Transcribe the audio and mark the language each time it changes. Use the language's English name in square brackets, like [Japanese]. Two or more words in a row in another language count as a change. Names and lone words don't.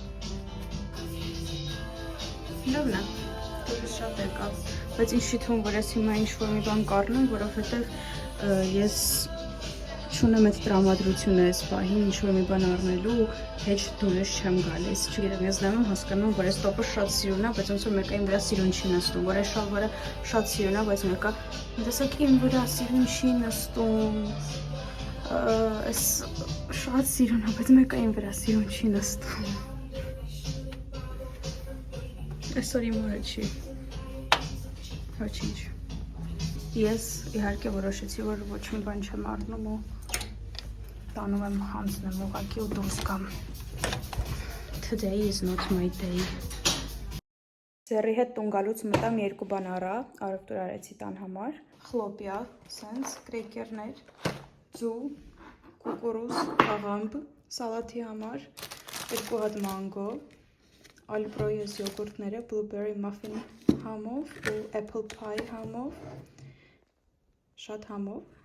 [Armenian] Լավն է, դուրս շատ եկավ, բայց ինձ չի թվում, որ ես հիմա ինչ-որ մի բան կառնեմ, որովհետև ես չունեմ այդ տրամադրությունը այս պահին, ինչ-որ մի բան առնելու, հեչ դուրս չեմ գալիս, չգիտեմ, ես նայում եմ, հասկանում եմ, որ այս տոպը շատ սիրուն է, բայց ոնց որ մեկը իմ վրա սիրուն չի նստում, որ այս շալվարը շատ սիրուն է, բայց մեկը տեսեք իմ վրա սիրուն չի նստում, այս շատ սիրուն է, բայց մեկը իմ վրա սիրուն չի նստում։ Այսօր իմ օրը չի, ոչինչ։ Ես իհարկե որոշեցի, որ ոչ մի բան չեմ առնում ու տանում եմ հանձնեմ ուղղակի ու դուրս գամ։ [English] Today is not my day։ [Armenian] Ձեռի հետ տուն գալուց մտամ երկու բան առա, առևտուր արեցի տան համար, խլոպյա, սենց, կրեկերներ, ձու, կուկուրուզ, աղամբ, սալաթի համար, երկու հատ մանգո, Alproyes յոգուրտները, [English] blueberry muffin [Armenian] համով ու [English] apple pie [Armenian] համով, շատ համով,